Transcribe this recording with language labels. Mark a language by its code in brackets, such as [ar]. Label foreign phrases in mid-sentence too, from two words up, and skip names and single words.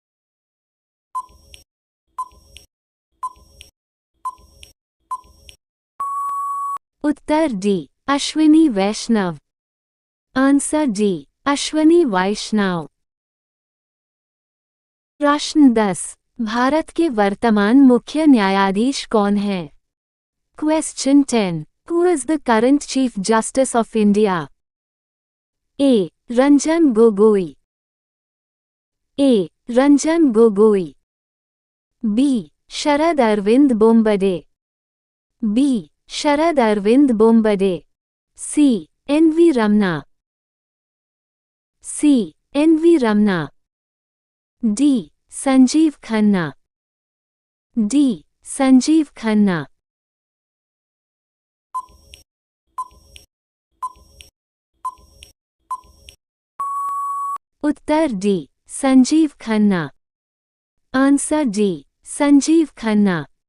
[hi] उत्तर डी. अश्विनी वैष्णव. [en] answer D. [hi] अश्विनी वैष्णव. प्रश्न 10, भारत के वर्तमान मुख्य न्यायाधीश कौन है? [en] Question 10, Who is the current Chief Justice of India? A. Ranjan Gogoi. A. Ranjan Gogoi. B. Sharad Arvind Bombade. B. Sharad Arvind Bombade. C. N.V. Ramna. C. N.V. Ramna. D. Sanjeev Khanna. D. Sanjeev Khanna. [hi] उत्तर डी. संजीव खन्ना. [en] answer D. [hi] संजीव खन्ना.